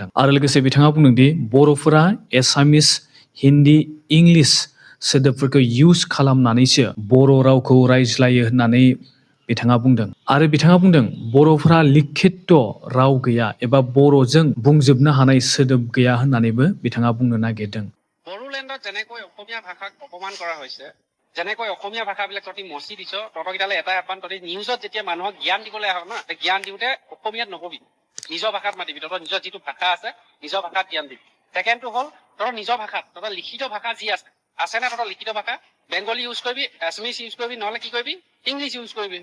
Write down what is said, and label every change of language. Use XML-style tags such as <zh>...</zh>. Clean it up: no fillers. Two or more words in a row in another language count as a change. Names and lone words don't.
<brx>आरो लोगोसे बिथाङा बुंदोंदि बर'फोरा एसामिस, हिन्दी, इंलिश सोदोबफोरखौ इउज खालामनानैसो बर' रावखौ रायज्लायो होननानै बिथाङा बुंदों। आरो बिथाङा बुंदों बर'फोरा लिखित राव गैया एबा बर'जों बुंजोबनो हानाय सोदोब गैया होननानैबो बिथाङा बुंनो नागिरदों।</brx> <as>বড়োলেণ্ডত যেনেকৈ অসমীয়া ভাষাক অপমান কৰা হৈছে, যেনেকৈ অসমীয়া ভাষাবিলাক তহঁতি মচি দিছ, তহঁতকেইটালে এটাই আহ্বান, তহঁতি নিউজত যেতিয়া মানুহক জ্ঞান দিবলৈ আহ না, জ্ঞান দিওঁতে অসমীয়াত নকবি, নিজৰ ভাষাত মাতিবি। তহঁতৰ নিজৰ যিটো ভাষা আছে নিজৰ ভাষাত জ্ঞান দিবি। ছেকেণ্ডটো হ'ল তহঁতৰ নিজৰ ভাষাত, তহঁতৰ লিখিত ভাষা যি আছেনে তহঁতৰ লিখিত ভাষা, বেংগলী ইউজ কৰিবি, এছমিছ ইউজ কৰিবি, নহ'লে কি কৰিবি ইংলিছ ইউজ কৰিবি।</as>